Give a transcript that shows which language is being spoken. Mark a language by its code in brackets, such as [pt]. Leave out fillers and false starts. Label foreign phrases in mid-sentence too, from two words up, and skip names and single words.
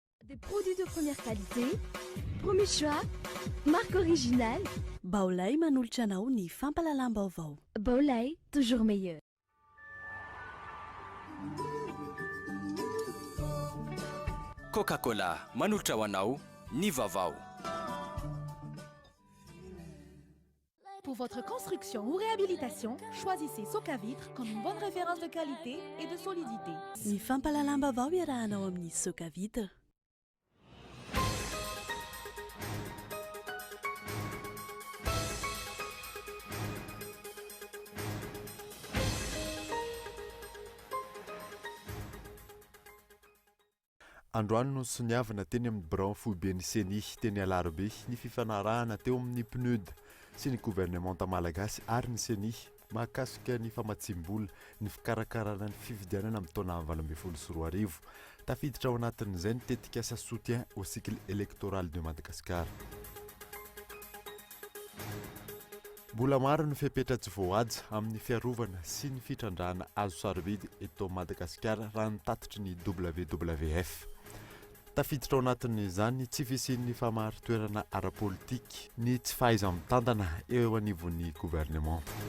[fr] Des produits de première qualité, premier choix, marque originale. [mg] Baolay manolotra anao ny fampalalam-baovao. Baolay, [fr] toujours meilleur. [mg] Coca-Cola manolotra ho anao ny vaovao. [fr] Pour votre construction ou réhabilitation, choisissez Socavitre comme une bonne référence de qualité et de solidité. [mg] Ny fampalalam-baovao iarahanao amin'ny Socavitre. Androany no soniavana teny amin'ny Bran Foiben'ny Seny teny Alarobia ny fifanarahana teo amin'ny PNUD sy ny gouvernemanta malagasy ary ny Seny mahakasika ny famatsimbola ny fikarakarana ny fifidianana amin'ny taona 2024 tafiditra ao anatin'izay ny tetika asa [fr] soutien au cycle électoral de Madagascar. [mg] Mbola maro ny fepetra tsy voahaja amin'ny fiarovana sy ny fitrandrahana azo sarobidy eto Madagascar raha ny tatitry ny WWF. Tafiditra ao anatin'izany tsy fisian'ny famaritoerana ara-politika ny tsy fahaiza-mitandana eo anivon'ny gouvernement.